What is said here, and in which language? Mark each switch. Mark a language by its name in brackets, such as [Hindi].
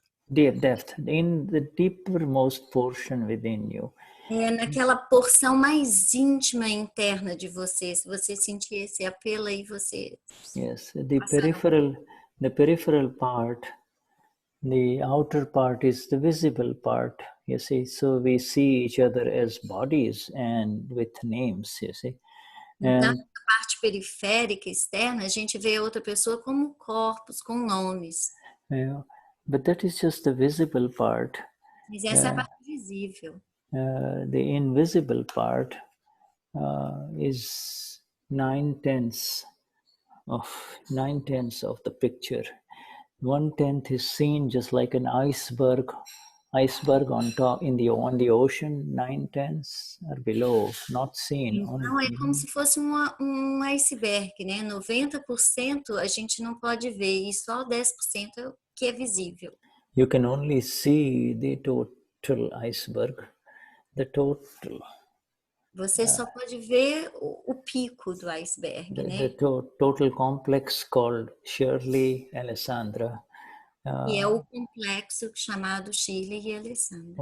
[English] Depth, in the deepermost portion within you. [Portuguese] Naquela porção mais íntima interna de você, se você sentir esse apelo aí, você... [English] Yes, the peripheral part, the outer part is the visible part, you see, so we see each other as bodies and with names, you see. [Portuguese] Então, na parte periférica, externa, a gente vê outra pessoa como corpos, com nomes. [English] Yeah, but that is just the visible part. [Portuguese] Mas essa é a parte visível. [English] The invisible part is 9/10 of the picture. 1/10 is seen just like an iceberg on top on the ocean. 9/10 are below, not seen. [Portuguese] Então é como se fosse iceberg, né? 90% a gente não pode ver e só 10% é o que é visível. [English] You can only see the total iceberg. The total. [Portuguese] Você só pode ver o pico do iceberg, né? [English] The total complex called Shirley, Alessandra. [Portuguese] E é o complexo chamado Shirley e Alessandra.